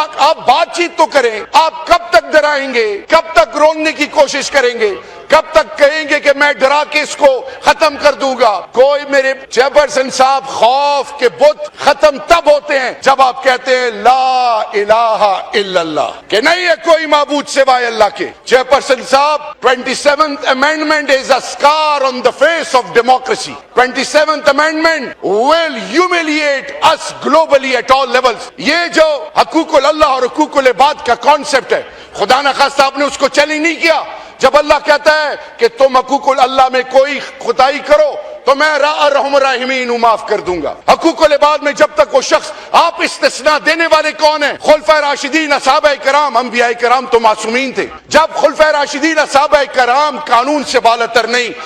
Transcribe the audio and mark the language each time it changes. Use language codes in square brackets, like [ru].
[ur] آپ بات چیت تو کریں، آپ کب تک ڈرائیں گے؟ کب تک روکنے کی کوشش کریں گے؟ کب تک کہیں گے کہ میں ڈرا کے اس کو ختم کر دوں گا؟ کوئی میرے چیئرپرسن صاحب، خوف کے بت ختم تب ہوتے ہیں جب آپ کہتے ہیں [ar] لا الہ الا اللہ، [ur] کہ نہیں ہے کوئی معبود سوائے اللہ کے۔ چیئرپرسن صاحب، [en] 27th amendment is a scar on the face of democracy. 27th amendment will humiliate us globally at all levels. [ur] یہ جو حقوق اللہ اور حقوق العباد کا کانسیپٹ ہے، خدا نخواستہ آپ نے اس کو چیلنج نہیں کیا۔ جب اللہ کہتا ہے کہ تم حقوق اللہ میں کوئی خدائی کرو تو میں ارحم الراحمین ہوں، معاف کر دوں گا۔ حقوق العباد میں جب تک وہ شخص، آپ استثناء دینے والے کون ہیں؟ خلفائے راشدین، صحابہ کرام، انبیاء کرام تو معصومین تھے۔ جب خلفائے راشدین، صحابہ کرام قانون سے بالاتر نہیں،